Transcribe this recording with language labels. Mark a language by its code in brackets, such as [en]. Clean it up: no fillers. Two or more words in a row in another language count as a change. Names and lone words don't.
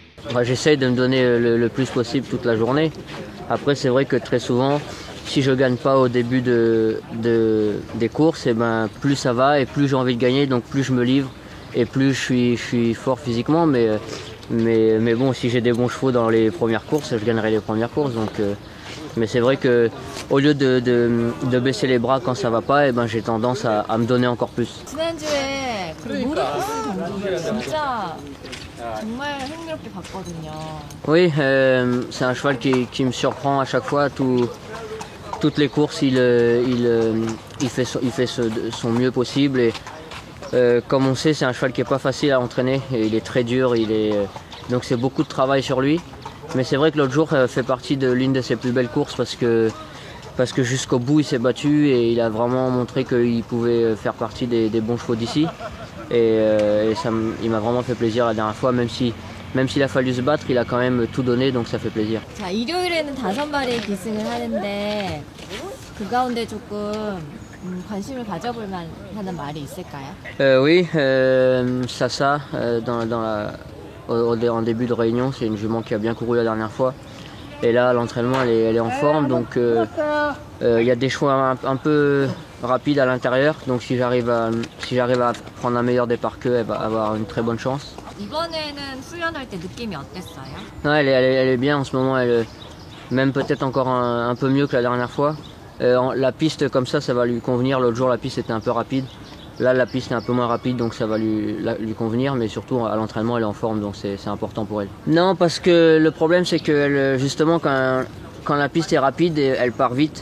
[fr] j'essaye de me donner le plus possible toute la journée. Après, c'est vrai que très souvent, si je gagne pas au début des courses, et ben, plus ça va et plus j'ai envie de gagner, donc plus je me livre et plus je suis fort physiquement. Mais bon, si j'ai des bons chevaux dans les premières courses, je gagnerai les premières courses. Donc, mais c'est vrai que au lieu de baisser les bras quand ça va pas, et ben, j'ai tendance à me donner encore plus. [ko] 지난주에 그 무리코스 경기 진짜 정말 흥미롭게 봤거든요. [fr] Oui, c'est un cheval qui me surprend à chaque fois. Toutes les courses, il fait son mieux possible. Et comme on sait, c'est un cheval qui n'est pas facile à entraîner. Et il est très dur. Donc c'est beaucoup de travail sur lui. Mais c'est vrai que l'autre jour fait partie de l'une de ses plus belles courses parce que jusqu'au bout il s'est battu et il a vraiment montré qu'il pouvait faire partie des bons chevaux d'ici. Et il m'a vraiment fait plaisir la dernière fois, même s'il a fallu se battre, il a quand même tout donné, donc ça fait plaisir. [ko] 자, 일요일에는 5마리 기승을 하는데 그 가운데 조금 관심을 가져볼 만한 말이 있을까요? [fr] Oui, Sasa, en début de réunion, c'est une jument qui a bien couru la dernière fois. Et là, à l'entraînement, elle est en forme, donc il y a des choix un peu rapides à l'intérieur. Donc si j'arrive à prendre un meilleur départ qu'eux, elle va avoir une très bonne chance. [ko] 이번에는 훈련할 때 느낌이 어땠어요? [fr] Non, elle est bien en ce moment, même peut-être encore un peu mieux que la dernière fois. La piste comme ça va lui convenir. L'autre jour, la piste était un peu rapide. Là, la piste est un peu moins rapide, donc ça va lui convenir, mais surtout à l'entraînement, elle est en forme, donc c'est important pour elle. Non, parce que le problème, c'est que justement, quand la piste est rapide, elle part vite.